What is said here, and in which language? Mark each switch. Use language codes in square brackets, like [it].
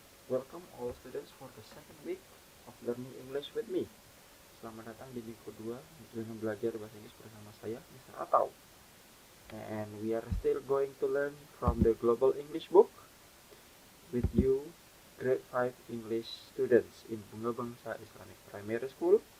[en] Welcome all students for the second week of learning English with me. [id] Selamat datang di minggu kedua dengan belajar bahasa Inggris bersama saya, Mr. Atau. [en] And we are still going to learn from the Global English book with you, grade 5 English students in Bunga Bangsa Islamic Primary School.